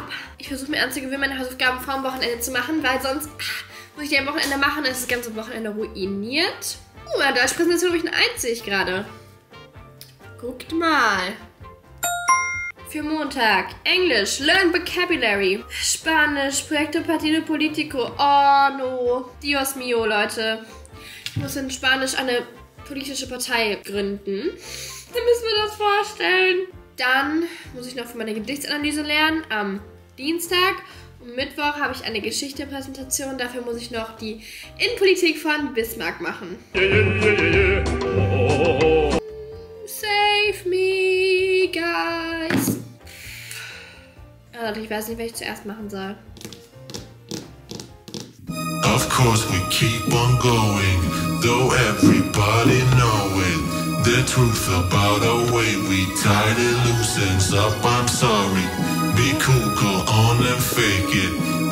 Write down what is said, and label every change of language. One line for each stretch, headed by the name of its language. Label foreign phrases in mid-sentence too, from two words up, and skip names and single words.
German: Ich versuche mir anzugewöhnen, meine Hausaufgaben vor dem Wochenende zu machen, weil sonst muss ich die am Wochenende machen, dann ist das ganze Wochenende ruiniert. Meine Deutschpräsentation habe ich eine 1, sehe ich gerade. Guckt mal. Für Montag. Englisch.
English: Learn Vocabulary.
German: Spanisch.
Spanish: Proyecto Partido Politico. Oh no. Dios mio, Leute.
German: Ich muss in Spanisch eine politische Partei gründen. Dann müssen wir das vorstellen. Dann muss ich noch für meine Gedichtsanalyse lernen am Dienstag. Und Mittwoch habe ich eine Geschichte-Präsentation. Dafür muss ich noch die Innenpolitik von Bismarck machen.
English: Save me, guys.
German: Also ich weiß nicht, was ich zuerst machen soll.
English: Of course we keep on going, though everybody know it. The truth about our way we tied it loose ends up, I'm sorry. Be cool, go on and fake it.